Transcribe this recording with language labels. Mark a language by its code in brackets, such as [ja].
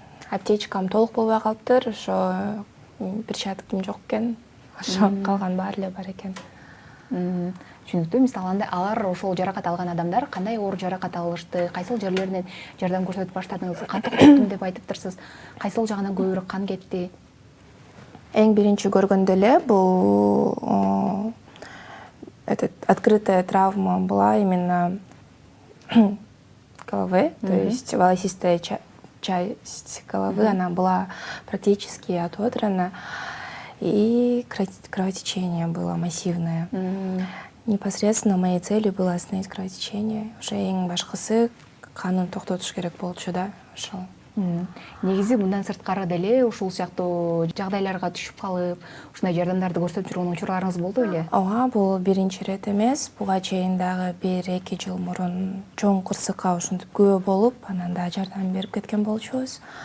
[ky] Аптечкам толук болбой калыптыр, ошо перчаткам жок экен. Ошо калган баары эле бар экен. Түшүнүктүү. Мисалы, алар ошол жаракат алган адамдар кандай оор жаракат алышты? Кайсыл жерлеринен жардам көрсөтүп баштадыңыз? Кан токтоттум деп айтыптырсыз. Кайсыл жагынан көбүрөөк кан кетти? Эң биринчи көргөндө эле [ru] бул открытая травма была именно головы, то есть волосистая часть головы, она была практически отодрана, и кровотечение было массивное. Непосредственно моей целью было остановить кровотечение. [ky] Уже эң башкысы канын токтотуш керек болчу да, ошол. Негизи мындан сырткары деле ушул сыяктуу жагдайларга түшүп калып, ушундай жардамдарды көрсөтүп жүргөн учурларыңыз болду беле? Ооба, бул биринчи ирет эмес. Буга чейин дагы 1-2 жыл мурун чоң кырсыкка ушинтип күбө болуп, анан да жардам берип кеткен болчубуз.